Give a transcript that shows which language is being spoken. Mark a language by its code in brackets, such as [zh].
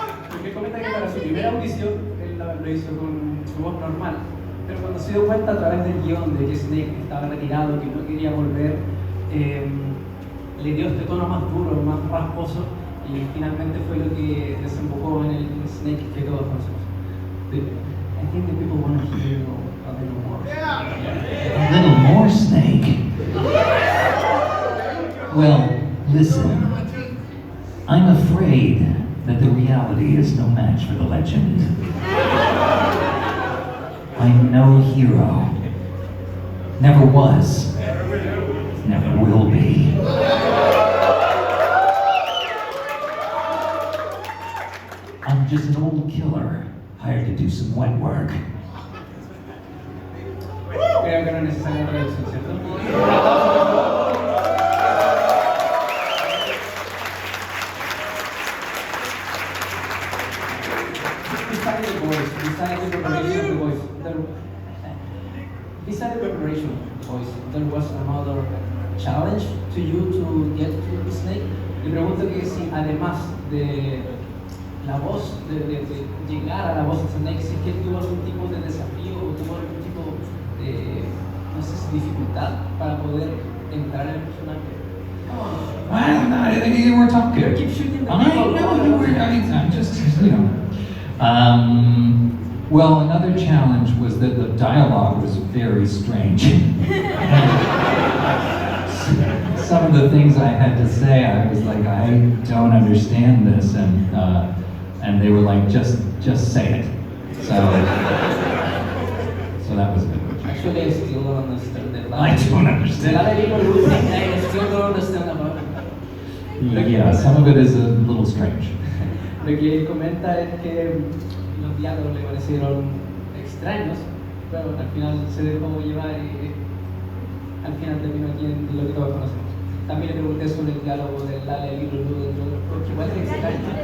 [es] Porque comenta que para su primera audición él lo hizo con su voz normal, pero cuando se dio cuenta a través del guión de que Snake estaba retirado, que no quería volver, le dio este tono más duro, más rasposo, y finalmente fue lo que desembocó en el Snake que todos conocemos. [en] I think the people want to hear a little more. A little more, Snake? Well, listen. I'm afraid that the reality is no match for the legend. I'm no hero. Never was. Never will be. I'm just an old killer hired to do some wet work. [es] Creo que no es necesaria una traducción, ¿cierto? [en] Besides the preparation of the voice, there was another challenge to you to get to the Snake. [es] Le pregunto que si además de la voz, de llegar a la voz de Snake, si es que tuvo algún tipo de desafío o tuvo algún tipo de, no sé si dificultad para poder entrar en el personaje. [en] I think you were talking. You keep shooting I know you were. I'm just, you know. Well, another challenge was that the dialogue was very strange. Some of the things I had to say, I was like, I don't understand this, and they were like, just say it. So that was good. Actually, I still don't understand it. I don't understand. I still don't understand about it. Yeah, some of it is a little strange. [es] Lo que él comenta es que los diálogos le parecieron extraños, pero al final se dejó llevar y al final terminó aquí en lo que todos conocemos. También le pregunté sobre el diálogo del Lale y Lulu, entre otros, porque igual es extraño.